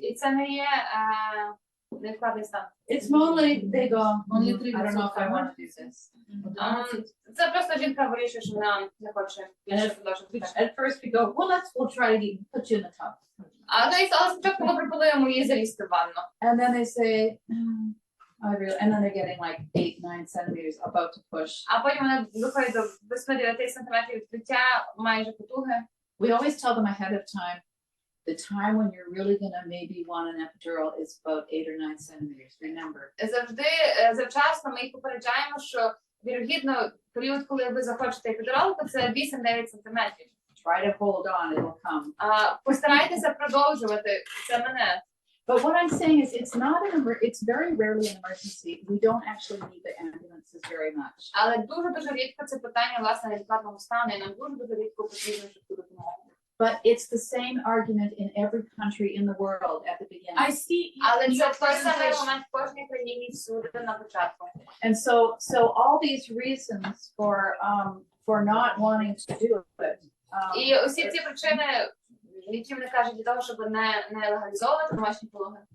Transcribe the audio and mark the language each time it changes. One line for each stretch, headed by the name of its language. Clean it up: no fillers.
Ukrainian: І це не є невідкладний стан.
English: It's mostly they go, I don't know if I want to do this.
Ukrainian: Це просто жінка вирішує, що вона не хоче більше продовжувати.
English: At first we go, well, we'll try to put you in the tub.
Ukrainian: Але спочатку ми пропонуємо їй залізти в ванну.
English: And then they say, I really, and then they're getting like 8-9 centimeters, about to push.
Ukrainian: А потім вони доходять до 8-9 сантиметрів відкриття, майже потуги.
English: We always tell them ahead of time, the time when you're really gonna maybe want an epidural is about 8 or 9 centimeters, remember.
Ukrainian: Завжди завчасно ми їх попереджаємо, що вірогідно період, коли ви захочете епідуралку, це 8-9 сантиметрів.
English: Try to hold on, it'll come.
Ukrainian: Постарайтеся продовжувати, це мене.
English: But what I'm saying is, it's very rarely an emergency. We don't actually need the ambulances very much.
Ukrainian: Але дуже рідко це питання, власне, невідкладного стану, і нам дуже рідко потрібно швидку допомогу.
English: But it's the same argument in every country in the world at the beginning. I see.
Ukrainian: Але це той самий момент в кожній країні всюди на початку.
English: And so all these reasons for not wanting to do it.
Ukrainian: І усі ці причини, які вони кажуть для того, щоб не легалізовувати домашні пологи.